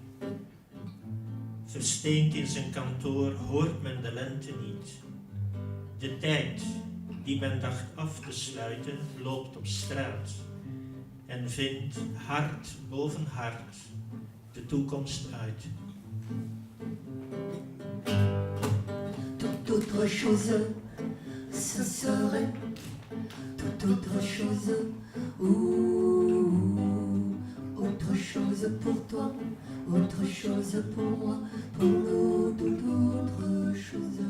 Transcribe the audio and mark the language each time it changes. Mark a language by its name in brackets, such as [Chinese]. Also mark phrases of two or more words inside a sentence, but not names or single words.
[Dutch] Versteend in zijn kantoor hoort men de lente niet. De tijd die men dacht af te sluiten loopt op straat en vindt hart boven hart de toekomst uit. [French] Toute autre chose, ce serait toute autre chose. Ouh, autre chose pour toi, autre chose pour moi, pour nous toute autre chose.